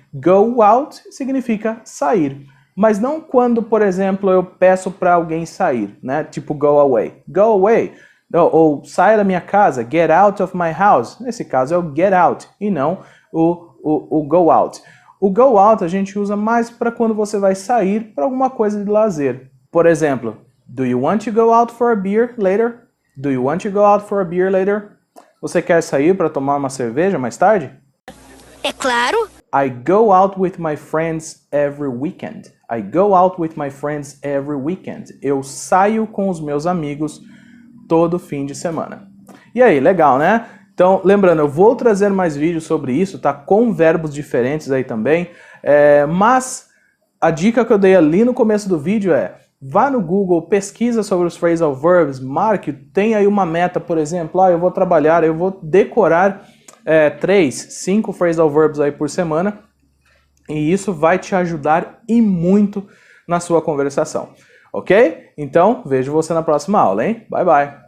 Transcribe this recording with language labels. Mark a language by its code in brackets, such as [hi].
[pt] Go out significa sair. Mas não quando, por exemplo, eu peço para alguém sair, né? Tipo go away. Go away. Ou saia da minha casa, [en] get out of my house. [pt] Nesse caso é o get out e não o go out. O go out a gente usa mais para quando você vai sair para alguma coisa de lazer. Por exemplo, [en] do you want to go out for a beer later? Do you want to go out for a beer later? [pt] Você quer sair para tomar uma cerveja mais tarde? É claro. [en] I go out with my friends every weekend. I go out with my friends every weekend. [pt] Eu saio com os meus amigos todo fim de semana. E aí, legal, né? Então, lembrando, eu vou trazer mais vídeos sobre isso, tá? Com verbos diferentes aí também. Mas a dica que eu dei ali no começo do vídeo vá no Google, pesquisa sobre os phrasal verbs, marque, tem aí uma meta, por exemplo, eu vou decorar 3, 5 phrasal verbs aí por semana, e isso vai te ajudar e muito na sua conversação, ok? Então, vejo você na próxima aula, hein? Bye, bye!